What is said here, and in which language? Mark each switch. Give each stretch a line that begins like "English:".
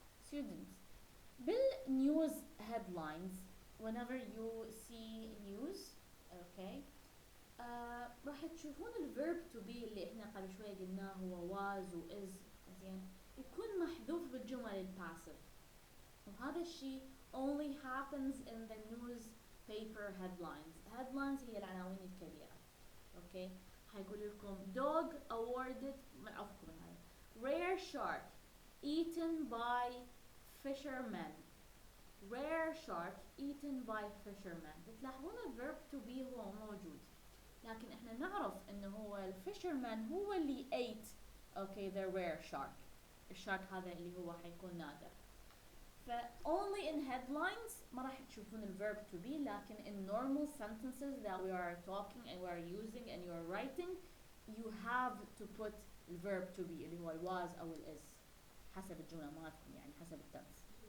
English: Students,
Arabic: بالnews headlines
English: whenever you see news, okay,
Arabic: راح تشوفون الverb to be اللي احنا قبل شوية قلناه هو was و is زين يكون محذوف بالجمل الباسف. وهذا الشيء
English: only happens in the news
Arabic: paper headlines هي العناوين الكبيرة. اوكي هيقول لكم
English: dog awarded
Arabic: عفوا هاي
English: rare shark eaten by fishermen. rare shark eaten by fishermen.
Arabic: بتلاحظون الverb to be هو موجود، لكن احنا نعرف انه هو الفيشرمان هو اللي ate اوكي
English: the rare shark.
Arabic: الشارك هذا اللي هو حيكون نادر.
English: ف only in headlines ما راح تشوفون الverb to be،
Arabic: لكن
English: in normal sentences that we are talking and we are using and you are writing you have to put الverb to be اللي هو was أو is
Arabic: حسب الجملة مالتكم، يعني حسب التنس.